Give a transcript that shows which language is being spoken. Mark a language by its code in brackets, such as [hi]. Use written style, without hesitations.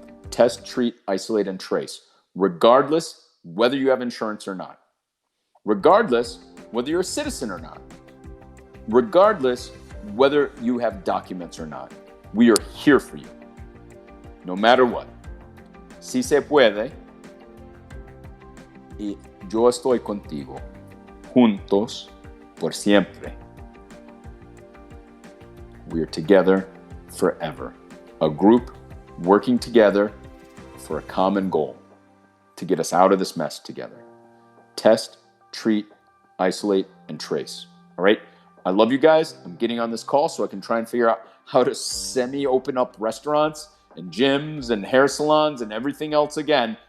[en] Test, treat, isolate, and trace, regardless whether you have insurance or not. Regardless whether you're a citizen or not. Regardless whether you have documents or not. We are here for you, no matter what. [es] Si se puede, y yo estoy contigo, juntos por siempre. [en] We are together forever. A group working together for a common goal to get us out of this mess together. Test, treat, isolate, and trace. All right? I love you guys. I'm getting on this call so I can try and figure out how to semi-open up restaurants and gyms and hair salons and everything else again.